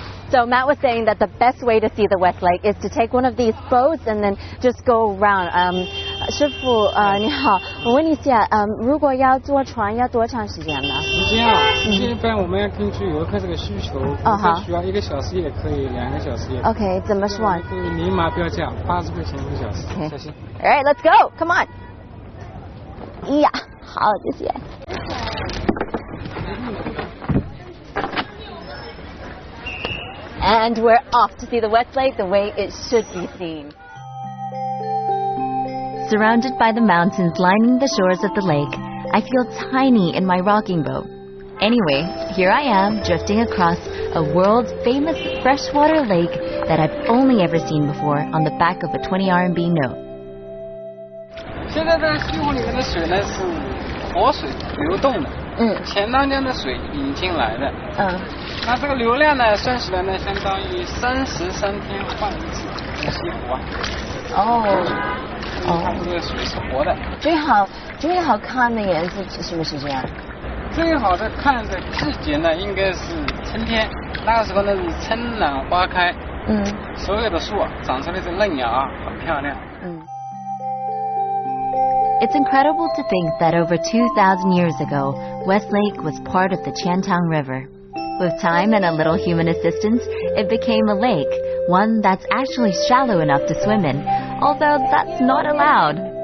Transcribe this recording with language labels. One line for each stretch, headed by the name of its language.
English: So Matt was saying that the best way to see the West Lake is to take one of these boats and then just go around.
Chinese: 师傅，你好，我问一下，如果要坐船要多长时间呢？时间啊，一般我们要根据游客这个需求，需要1个小时也可以，2个小时也可以。 OK， 怎么算？可以明码标价，80块钱1个小时。谢谢。
English: All right, let's go. Come on.
Chinese: 呀，好，谢谢。
English: And we're off to see the West Lake the way it should be seen. Surrounded by the mountains lining the shores of the lake, I feel tiny in my rocking boat. Anyway, here I am drifting across a world-famous freshwater lake that I've only ever seen before on the back of a 20 RMB note.
Chinese: 现在在西湖里面的水呢是活水流动的，前当江的水引进来的，那这个流量呢算起来呢相当于33天换一次这西湖啊。它这个水是活的。最好看的颜色是什么时间啊？最好的看的季节呢应该是春天，那个时候呢是春暖花开，所有的树啊长出来的嫩芽啊很漂亮。
English: It's incredible to think that over 2,000 years ago, Westlake was part of the Qiantang River. With time and a little human assistance, it became a lake, one that's actually shallow enough to swim in, although that's not allowed.